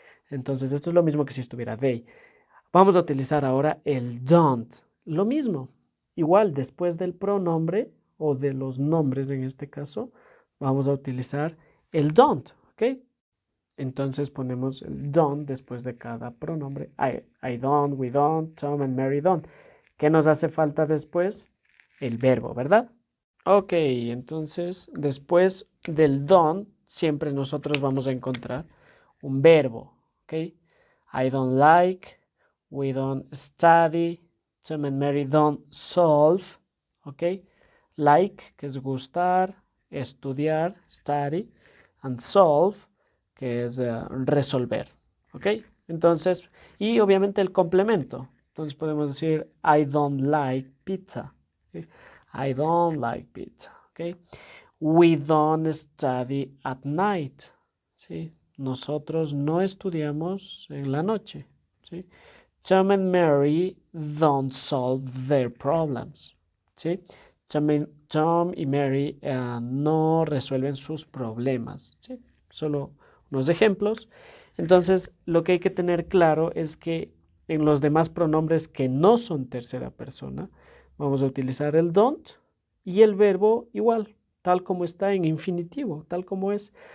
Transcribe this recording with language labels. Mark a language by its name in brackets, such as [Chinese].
[Spanish] Entonces, esto es lo mismo que si estuviera they. Vamos a utilizar ahora el don't. Lo mismo, igual después del pronombre o de los nombres en este caso, vamos a utilizar el don't, ¿ok? Entonces ponemos el don't después de cada pronombre. [English] I don't, we don't, Tom and Mary don't. [Spanish] ¿Qué nos hace falta después? El verbo, ¿verdad? Ok, entonces después del don't siempre nosotros vamos a encontrar un verbo, ¿ok? [English] I don't like, we don't study, Tom and Mary don't solve, ¿ok? [Spanish] Like, que es gustar, estudiar, study, and solve, que es resolver, ¿ok? Entonces, y obviamente el complemento. Entonces podemos decir, [English] I don't like pizza. [Spanish] ¿Ok? [English] I don't like pizza. ¿Ok? We don't study at night. ¿Sí? [Spanish] Nosotros no estudiamos en la noche. ¿Sí? [English] Tom and Mary don't solve their problems. [Spanish] ¿Sí? Tom y Mary no resuelven sus problemas. ¿Sí? Solo unos ejemplos. Entonces, lo que hay que tener claro es que en los demás pronombres que no son tercera persona, vamos a utilizar el don't y el verbo igual, tal como está en infinitivo, tal como es.